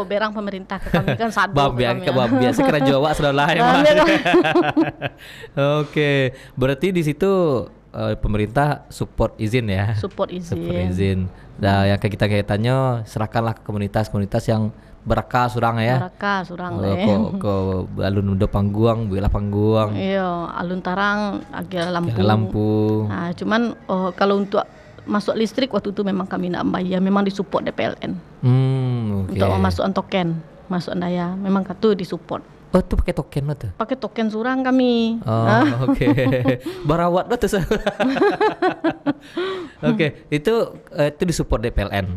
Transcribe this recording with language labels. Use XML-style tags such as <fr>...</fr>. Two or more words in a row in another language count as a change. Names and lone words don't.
<min>Beko berang pemerintah ke kami kan sadu.</min> <id>Biasa kena Jawa sudah lah emang. Oke, berarti di situ pemerintah support izin ya. Support Support izin. izin. Nah, yang kita kaitannya serahkanlah ke komunitas-komunitas yang beraka surang ya.</id> <min>Mereka surang Ko alun udah pangguang, bela pangguang. Iya, alun tarang agak lampu.</min> <id>Lampu. Nah, cuman kalau untuk masuk listrik waktu itu memang kami nak bayar, memang disupport DPLN Oke. untuk memasukkan token, masuk daya, memang itu disupport.</id> <min>Oh, tuh pakai token lo tuh. Pakai token surang kami.</min> <id>Oh, oke.</id> <min>Barawat lo tuh.</min> <id>Oke, itu disupport DPLN.</id>